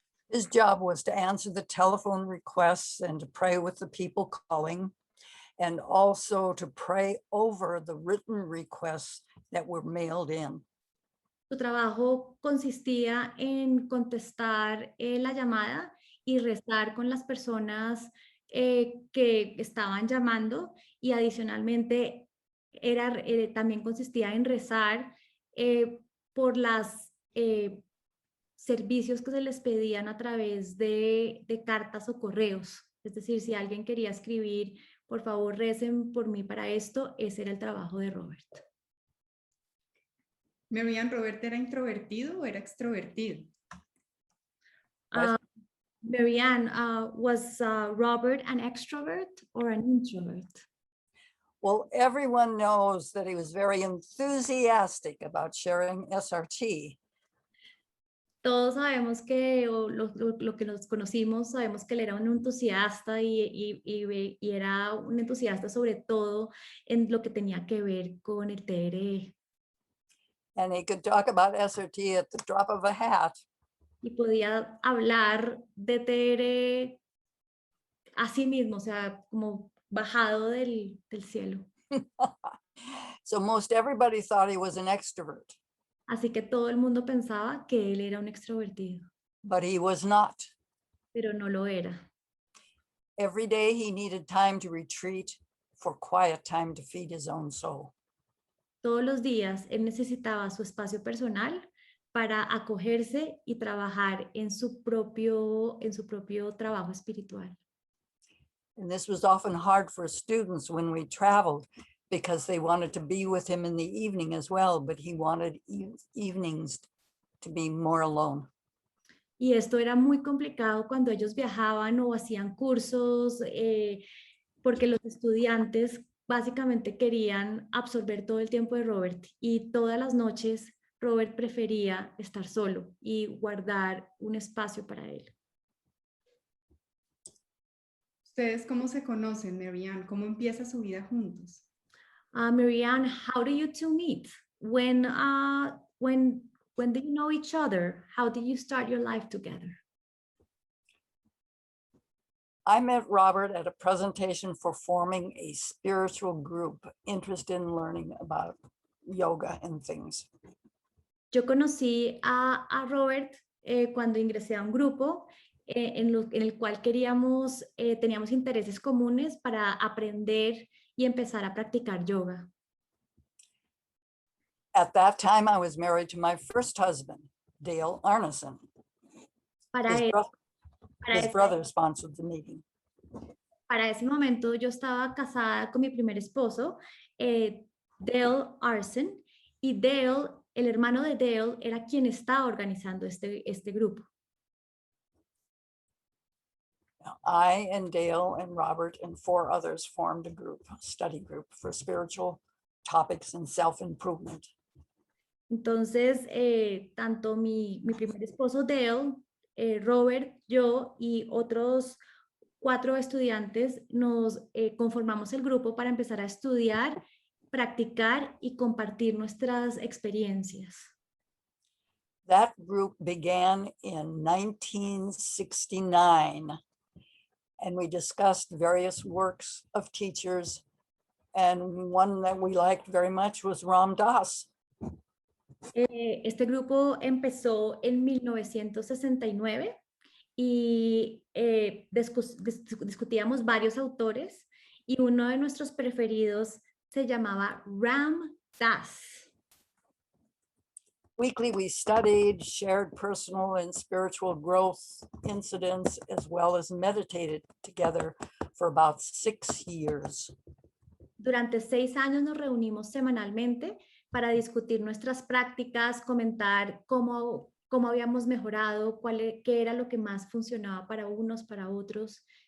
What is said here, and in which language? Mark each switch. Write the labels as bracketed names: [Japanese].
[English] His job was to answer the telephone requests and to pray with the people calling, and also to pray over the written requests that were mailed in. [Spanish] Su trabajo consistía en contestar la llamada y rezar con las personas que estaban llamando y adicionalmente también consistía en rezar por los servicios que se les pedían a través de cartas o correos. Es decir, si alguien quería escribir, por favor, recen por mí para esto, ese era el trabajo de Robert. Marianne, ¿Robert era introvertido o era extrovertido? [English] Marianne, was Robert an extrovert or an introvert? Well, everyone knows that he was very enthusiastic about sharing SRT. [Spanish] Todos sabemos que, lo que nos conocimos, sabemos que él era un entusiasta y era un entusiasta sobre todo en lo que tenía que ver con el TRE. [English] And he could talk about SRT at the drop of a hat. [Spanish] Y podía hablar de TRE a sí mismo, o sea, como bajado del cielo. [English] So most everybody thought he was an extrovert. [Spanish] Así que todo el mundo pensaba que él era un extrovertido. [English] but he was not. [Spanish] pero no lo era. [English] Every day he needed time to retreat for quiet time to feed his own soul. [Spanish] Todos los días él necesitaba su espacio personal para acogerse y trabajar en su propio trabajo espiritual. [English] And this was often hard for students when we traveled because they wanted to be with him in the evening as well, but he wanted evenings to be more alone. [Spanish] Y esto era muy complicado cuando ellos viajaban o hacían cursos, porque los estudiantes básicamente querían absorber todo el tiempo de Robert y todas las noches Robert prefería estar solo y guardar un espacio para él. ¿Ustedes cómo se conocen, Marianne? ¿Cómo empieza su vida juntos? [English] Marianne, how do you two meet? When do you know each other? How did you start your life together? I met Robert at a presentation for forming a spiritual group interested in learning about yoga and things. [Spanish] Yo conocí a Robert cuando ingresé a un grupo en el cual teníamos intereses comunes para aprender y empezar a practicar yoga. [English] At that time, I was married to my first husband, Dale Arneson. His brother sponsored the meeting. [Spanish] Para ese momento yo estaba casada con mi primer esposo, Dale Arson, y Dale, el hermano de Dale, era quien estaba organizando este grupo. [English] I and Dale and Robert and 4 others formed a study group for spiritual topics and self-improvement. [Spanish] Entonces, tanto mi primer esposo Dale, Robert, yo y otros 4 estudiantes nos conformamos el grupo para empezar a estudiar, practicar y compartir nuestras experiencias. [English] That group began in 1969, and we discussed various works of teachers, and one that we liked very much was Ram Dass. [Spanish] Este grupo empezó en 1969 y discutíamos varios autores y uno de nuestros preferidos se llamaba Ram Dass. [English] Weekly, we studied, shared personal and spiritual growth incidents, as well as meditated together for about 6 years. [Spanish] Durante 6 años nos reunimos semanalmente para discutir nuestras prácticas, comentar cómo habíamos mejorado, qué era lo que más funcionaba para unos, para otros.